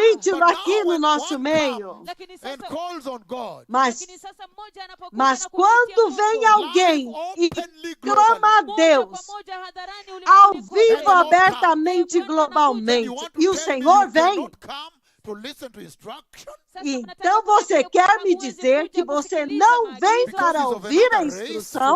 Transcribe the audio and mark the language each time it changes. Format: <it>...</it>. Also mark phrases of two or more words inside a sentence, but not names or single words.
<pt>visite-o aqui no nosso meio.</pt> <sw>Lakini</sw> <en>And</en> <sw>sasa</sw> <en>calls on God.</en> <pt>Mas</pt> <sw>lakini sasa mmoja anapokuja</sw> <pt>Mas</pt> <sw>na kumwitia</sw> <pt>quando</pt> <sw>Mungu,</sw> <pt>vem alguém e</pt> <en>Openly</en> <pt>clama a Deus ao vivo, abertamente, globalmente. E o Senhor vem. Então você quer me dizer que você não vem para ouvir a instrução?</pt>